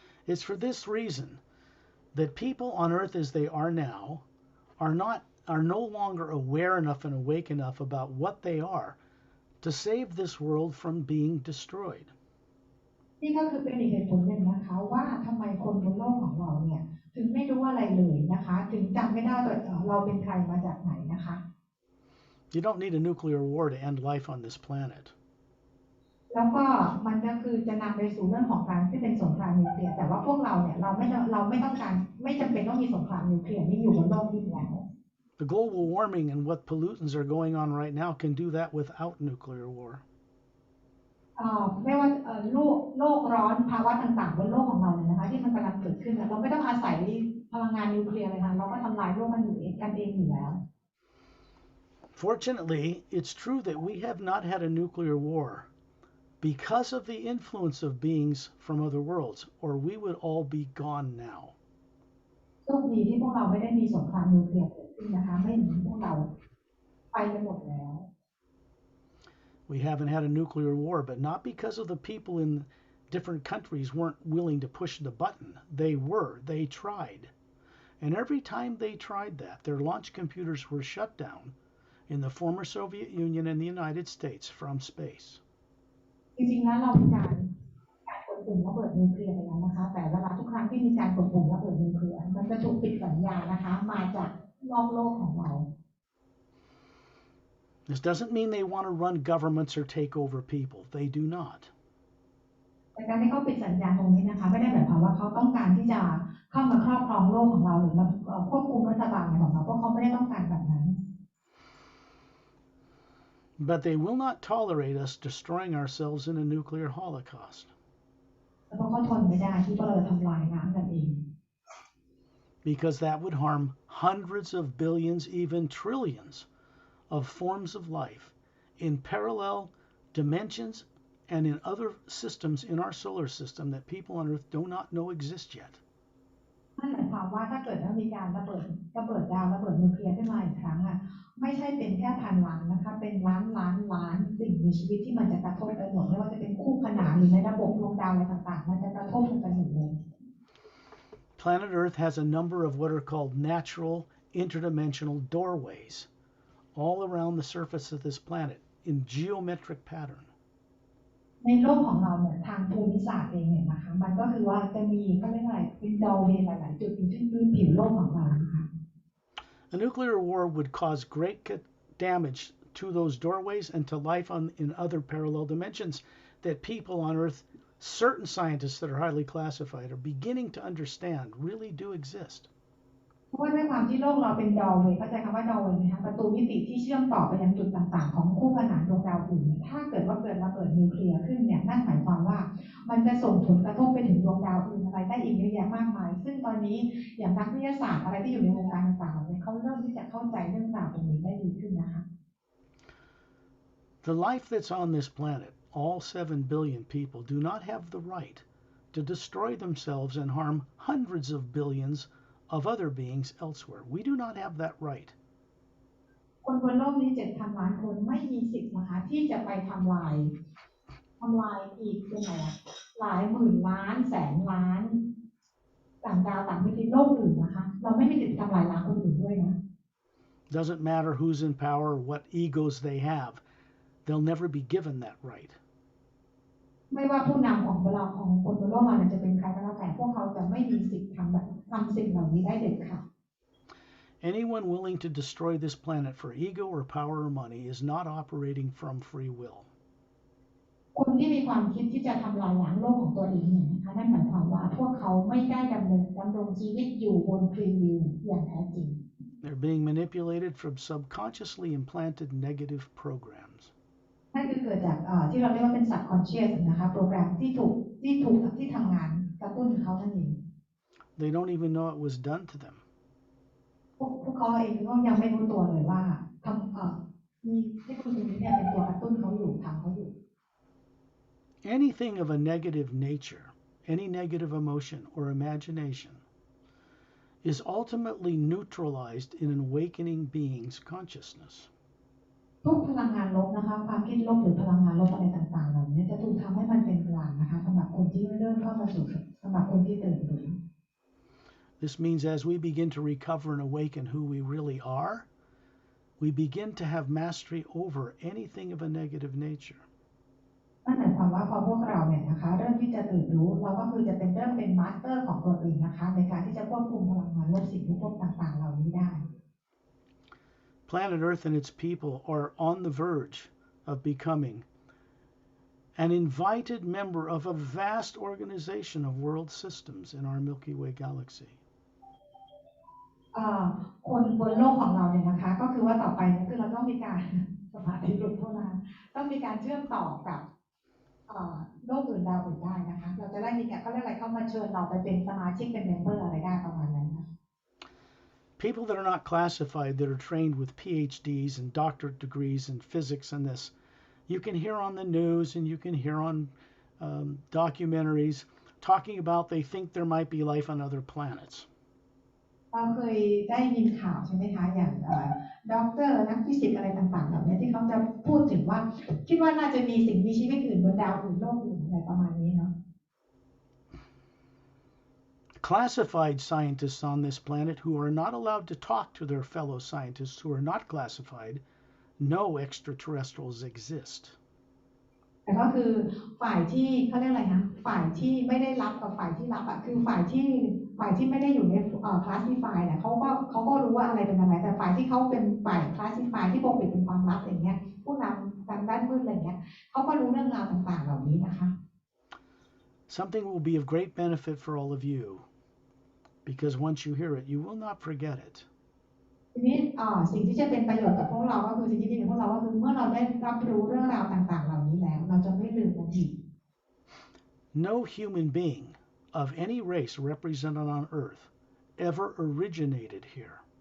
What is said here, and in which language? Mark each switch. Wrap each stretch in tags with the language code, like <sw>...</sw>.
<en>It's for this reason that people on earth as they are now are no longer aware enough and awake enough about what they are to save this world from being destroyed.</en> <th>นี่ก็คือเป็นอีกเหตุผลหนึ่งนะคะว่าทำไมคนบนโลกของเราเนี่ยถึงไม่รู้อะไรเลยนะคะถึงจำไม่ได้ว่าเราเป็นใครมาจากไหนนะคะ</th> <en>You don't need a nuclear war to end life on this planet.</en> <th>แล้วก็มันก็คือจะนำไปสู่เรื่องของการที่เป็นสงครามนิวเคลียร์แต่ว่าพวกเราเนี่ยเราไม่ต้องการไม่จำเป็นต้องมีสงครามนิวเคลียร์นี่อยู่บนโลกนี้แล้ว</th> <en>The global warming and what pollutants are going on right now can do that without nuclear war.</en> <th>ไม่ว่าโลกร้อนภาวะต่างๆบนโลกของเราเนี่ยนะคะที่มันกำลังเกิดขึ้นเราไม่ต้องอาศัยพลังงานนิวเคลียร์เลยค่ะเราก็ทำลายโลกมันอยู่กันเองอยู่แล้ว</th> <en>Fortunately, it's true that we have not had a nuclear war because of the influence of beings from other worlds, or we would all be gone now.</en> <th>โชคดีที่พวกเราไม่ได้มีสงครามนิวเคลียร์เกิดขึ้นนะคะไม่อย่างนั้นพวกเราไปกันหมดแล้ว</th> <en>We haven't had a nuclear war, but not because of the people in different countries weren't willing to push the button. They tried. And every time they tried that, their launch computers were shut down in the former Soviet Union and the United States from space.</en> <th>จริงๆแล้วเรามีการกดปุ่มระเบิดนิวเคลียร์ไปแล้วนะคะแต่เวลาทุกครั้งที่มีการกดปุ่มระเบิดนิวเคลียร์มันจะถูกปิดสัญญาณนะคะมาจากนอกโลกของเรา</th> <en>This doesn't mean they want to run governments or take over people. They do not.</en> <th>แต่การที่เขาปิดสัญญาณตรงนี้นะคะไม่ได้หมายความว่าเขาต้องการที่จะเข้ามาครอบครองโลกของเราหรือมาควบคุมรัฐบาลของเราเพราะเขาไม่ได้ต้องการแบบนั้น</th> <en>But they will not tolerate us destroying ourselves in a nuclear holocaust.</en> <th>เพราะเขาทนไม่ได้ที่เราจะทำลายล้างกันเอง</th> <en>Because that would harm hundreds of billions, even trillions of forms of life in parallel dimensions and in other systems in our solar system that people on Earth do not know exist yet.</en> <th>นั่นหมายความว่าถ้าเกิดว่ามีการระเบิดดาวระเบิดนิวเคลียร์ขึ้นมาอีกครั้งอ่ะไม่ใช่เป็นแค่พันล้านนะคะเป็นล้านสิ่งมีชีวิตที่มันจะกระทบไปหมดไม่ว่าจะเป็นคู่ขนานหรือในระบบดวงดาวอะไรต่างๆมันจะกระทบกันไปหมดเลย</th> <en>Planet Earth has a number of what are called natural interdimensional doorways all around the surface of this planet in geometric pattern.</en> <th>ในโลกของเราเนี่ยทางภูมิศาสตร์เองเนี่ยนะคะมันก็คือว่าจะมีก็เรียกว่าเป็นดอเวย์หลายๆจุดที่พื้นผิวโลกของเรานะคะ</th> <en>A nuclear war would cause great damage to those doorways and to life in other parallel dimensions that people on Earth, certain scientists that are highly classified, are beginning to understand really do exist.</en> <th>เพราะว่าด้วยความที่โลกเราเป็นดอเวย์เข้าใจคำว่าดอเวย์ไหมคะประตูมิติที่เชื่อมต่อไปยังจุดต่างๆของคู่ขนานดวงดาวอื่นถ้าเกิดว่าเกิดระเบิดนิวเคลียร์ขึ้นเนี่ยนั่นหมายความว่ามันจะส่งผลกระทบไปถึงดวงดาวอื่นอะไรได้อีกเยอะแยะมากมายซึ่งตอนนี้อย่างนักวิทยาศาสตร์อะไรที่อยู่ในวงการต่างๆเนี่ยเขาเริ่มที่จะเข้าใจเรื่องราวตรงนี้ได้ดีขึ้นนะคะ</th> <en>The life that's on this planet, all 7 billion people, do not have the right to destroy themselves and harm hundreds of billions of other beings elsewhere. We do not have that right.</en> <th>คนบนโลกนี้ 7,000 ล้านคนไม่มีสิทธิ์นะคะที่จะไปทำลายอีกเป็นไงหลายหมื่นล้านแสนล้านต่างดาวต่างมิติโลกอื่นนะคะเราไม่มีสิทธิ์ทำลายล้างคนอื่นด้วยนะ</th> <en>Doesn't matter who's in power or what egos they have. They'll never be given that right.</en> <th>ไม่ว่าผู้นำของเราของคนบนโลกเราจะเป็นใครก็แล้วแต่พวกเขาจะไม่มีสิทธิ์ทำสิ่งเหล่านี้ได้เด็ดขาด</th> <en>Anyone willing to destroy this planet for ego or power or money is not operating from free will.</en> <th>คนที่มีความคิดที่จะทำลายล้างโลกของตัวเองเนี่ยนะคะนั่นหมายความว่าพวกเขาไม่ได้ดำรงชีวิตอยู่บนฟรีวิลอย่างแท้จริง</th> <en>They're being manipulated from subconsciously implanted negative programs.</en> <th>นั่นคือเกิดจากที่เราเรียกว่าเป็น subconscious นะคะโปรแกรมที่ทำงานกระตุ้นเขานั่นเอง</th> <en>They don't even know it was done to them.</en> <th>พวกเขาเองก็ยังไม่รู้ตัวเลยว่ามีเทคโนโลยีนี้เป็นตัวกระตุ้นเขาอยู่ทำเขาอยู่</th> <en>Anything of a negative nature any negative emotion or imagination, is ultimately neutralized in an awakening being's consciousness.</en> <th>ทุกพลังงานลบนะคะความคิดลบหรือพลังงานลบอะไรต่างๆเหล่านี้จะถูกทำให้มันเป็นกลางนะคะสำหรับคนที่เริ่มเข้ามาสู่สำหรับคนที่ตื่นตัว</th> <en>This means as we begin to recover and awaken who we really are, we begin to have mastery over anything of a negative nature.</en> <th>นั่นหมายความว่าพอพวกเราเนี่ยนะคะเริ่มที่จะตื่นรู้เราก็คือจะเริ่มเป็นมาสเตอร์ของตัวเองนะคะในการที่จะควบคุมพลังงานลบสิ่งลบต่างๆเหล่านี้ได้</th> <en>Planet Earth and its people are on the verge of becoming an invited member of a vast organization of world systems in our Milky Way galaxy.</en> <th>คนบนโลกของเราเนี่ยนะคะก็คือว่าต่อไปเนี่ยคือเราต้องมีการสมาธิหลุดเท่านั้นต้องมีการเชื่อมต่อกับโลกอื่นดาวอื่นได้นะคะเราจะได้มีการเขาเรียกอะไรเข้ามาเชิญเราไปเป็นสมาชิกเป็นเมมเบอร์อะไรได้ประมาณนั้นนะ</th> <en>People that are not classified, that are trained with PhDs and doctorate degrees in physics and this, you can hear on the news and you can hear on documentaries talking about they think there might be life on other planets.</en> <th>เราเคยได้ยินข่าวใช่ไหมคะอย่างด็อกเตอร์นักฟิสิกส์อะไรต่างๆแบบนี้ที่เขาจะพูดถึงว่าคิดว่าน่าจะมีสิ่งมีชีวิตอื่นบนดาวอื่นโลกอื่นอะไรประมาณนี้เนาะ</th> <en>Classified scientists on this planet who are not allowed to talk to their fellow scientists who are not classified know extraterrestrials exist.</en> <th>แต่ก็คือฝ่ายที่เขาเรียกอะไรนะฝ่ายที่ไม่ได้รับกับฝ่ายที่รับคือฝ่ายที่ไม่ได้อยู่ในคลาสสิฟายเนี่ยเขาก็รู้ว่าอะไรเป็นอะไรแต่ฝ่ายที่เขาเป็นฝ่ายคลาสสิฟายที่ปกปิดเป็นความลับอย่างเงี้ยผู้นำทางด้านมืดอะไรเงี้ยเขาก็รู้เรื่องราวต่างๆเหล่านี้นะคะ</th> <en>Something will be of great benefit for all of you because once you hear it you will not forget it.</en> <th>ทีนี้สิ่งที่จะเป็นประโยชน์กับพวกเราก็คือสิ่งที่ดีกับพวกเราก็คือเมื่อเราได้รับรู้เรื่องราวต่างๆเหล่านี้แล้วเราจะไม่ลืมมันอีก</th> <en>No human being of any race represented on Earth ever originated here.</en>